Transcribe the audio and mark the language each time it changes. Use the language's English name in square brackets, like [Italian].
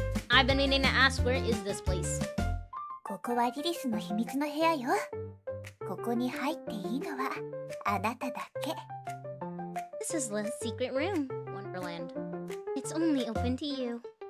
[English] I've been meaning to ask, where is this place? [Japanese] ここはリリスの秘密の部屋よ。ここに入っていいのはあなただけ。 [English] This is Lilith's secret room, Wonderland. It's only open to you.